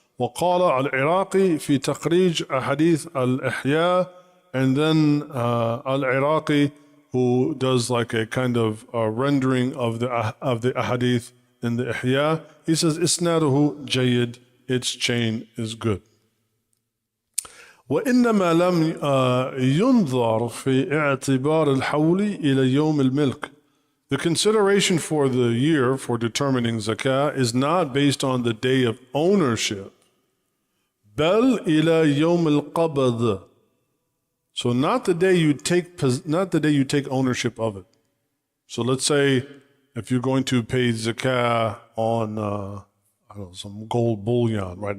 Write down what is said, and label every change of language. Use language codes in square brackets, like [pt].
[ar] وقال العراقي في تخريج أحاديث الإحياء, [en] and then al-Iraqi, who does like a kind of rendering of the ahadith in the Ihya, he says [ar] isnaduhu jayyid, [en] its chain is good. [ar] وإنما لم ينظر في اعتبار الحول إلى يوم الملك. [en] The consideration for the year for determining zakah is not based on the day of ownership, [ar] بل إلى يوم القبض. [en] So not the day you take ownership of it. So let's say if you're going to pay zakah on I don't know, some gold bullion, right?